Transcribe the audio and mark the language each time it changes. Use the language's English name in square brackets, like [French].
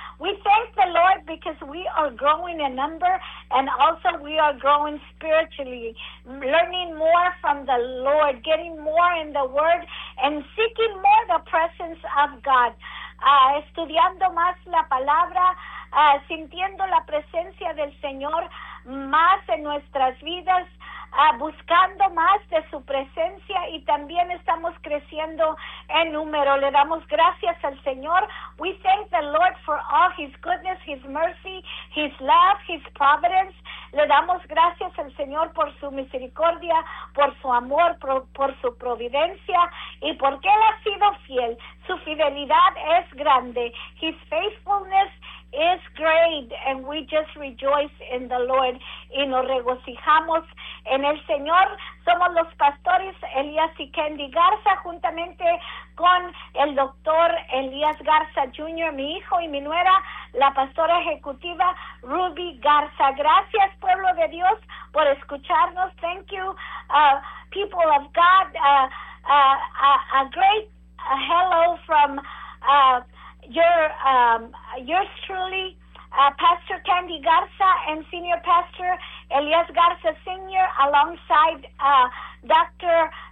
[English] We thank the Lord because we are growing in number and also we are growing spiritually, learning more from the Lord, getting more in the Word and seeking more the presence of God, [Spanish] estudiando más la palabra, sintiendo la presencia del Señor más en nuestras vidas, buscando más de su presencia, y también estamos creciendo en número. Le damos gracias al Señor. [English] We thank the Lord for all his goodness, his mercy, his love, his providence. [Spanish] Le damos gracias al Señor por su misericordia, por su amor, por su providencia, y porque él ha sido fiel. Su fidelidad es grande. [English] His faithfulness is great, and we just rejoice in the Lord, [Spanish] y nos regocijamos en el Señor. Somos los pastores Elías y Candy Garza, juntamente con el doctor Elías Garza Jr., mi hijo, y mi nuera, la pastora ejecutiva Ruby Garza. Gracias, pueblo de Dios, por escucharnos. [English] Thank you, people of God. A great hello from yours truly, Pastor Candy Garza and Senior Pastor Elias Garza Sr., alongside Dr.